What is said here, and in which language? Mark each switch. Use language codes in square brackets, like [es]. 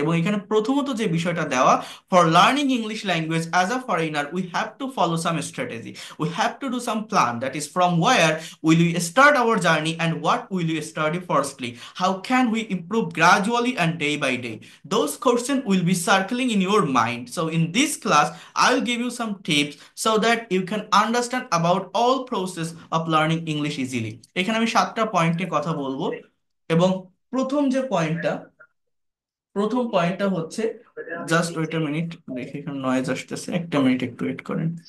[bn] এবং এখানে প্রথমত যে বিষয়টা দেওয়া, [en] For learning English language as a foreigner we have to follow some strategy, we have to do some plan, that is from where will you start our journey and what will you study firstly, how can we improve gradually and day by day, those questions will be circling in your mind. So in this class I'll give you some tips so that you can understand about all process of learning English easily. [bn] এখানে আমি 7টা পয়েন্টে কথা বলবো। এবং প্রথম যে পয়েন্টটা, প্রথম পয়েন্টটা হচ্ছে, [en] just wait a minute, [bn] দেখি এখানে নয়েজ আসতেছে, একটা মিনিট একটু ওয়েট করেন।